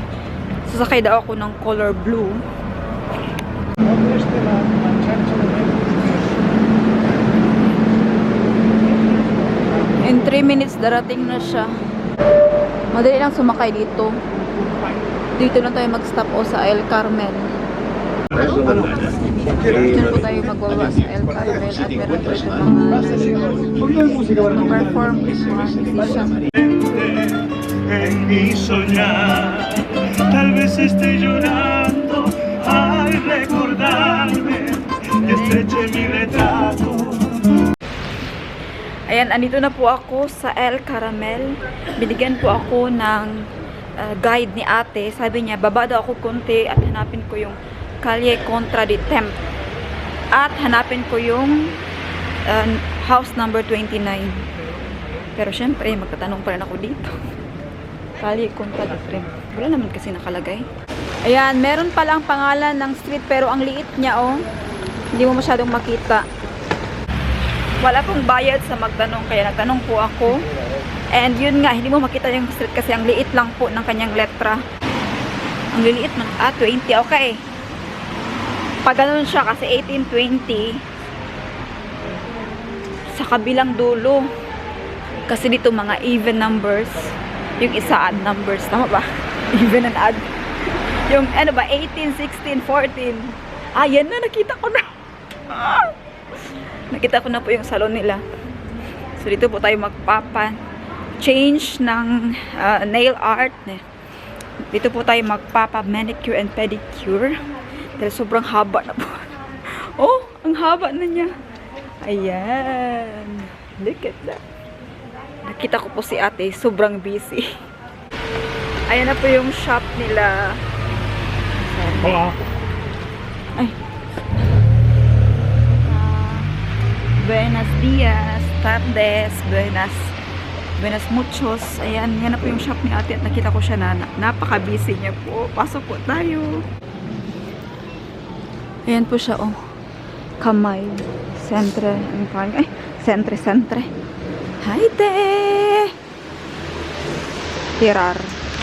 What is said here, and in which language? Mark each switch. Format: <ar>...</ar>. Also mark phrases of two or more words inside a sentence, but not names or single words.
<tl>Sasakay daw ako ng</tl> <en>color blue. In 3 minutes,</en> <tl>darating na siya. Madali lang sumakay dito. Dito lang tayo mag-stop o sa El Carmel. Dito po tayo magwawa sa El Carmel at meron po siya mga perform mga musician.</tl> <es>En mi soñar, tal vez esté llorando al recordarme que estreché mi retrato.</es> <tl>Ayan, andito na po ako sa El Caramel. Binigyan po ako ng guide ni ate. Sabi niya, baba daw ako konti at hanapin ko yung Calle Contra de Temp. At hanapin ko yung house number 29. Pero syempre, magtatanong pa rin ako dito. Calle Contra de Temp. Wala naman kasi nakalagay. Ayan, meron palang pangalan ng street pero ang liit niya, oh. Hindi mo masyadong makita. Wala pong bayad sa magtanong, kaya nagtanong po ako. And yun nga, hindi mo makita yung street kasi ang liit lang po ng kanyang letra. Ang liliit man. 20, okay. Pag ganun siya kasi 1820 sa kabilang dulo. Kasi dito mga</tl> <en>even numbers.</en> <tl>Yung isa</tl> <en>odd numbers.</en> <tl>Tama ba?</tl> <en>Even and odd.</en> <tl>Yung ano ba, 18, 16, 14. Yan na, nakita ko na. Nakita ko na po yung salon nila. So dito po tayo magpapa-change ng</tl> <en>nail art.</en> <tl>Dito po tayo magpapa-</tl> <en>manicure and pedicure.</en> <tl>Dahil sobrang haba na po. Oh, ang haba na niya. Ayan.</tl> <en>Look at that.</en> <tl>Nakita ko po si ate, sobrang busy. Ayan na po yung shop nila. Ay.</tl> <es>Buenos dias, tardes, buenas muchos.</es> <tl>Ayan, yan na po yung shop ni ate at nakita ko siya na napaka-busy niya po. Pasok po tayo. Ayan po siya, oh. Kamay. Sentre. Ay, sentre. Hi, te! Tirar.</tl>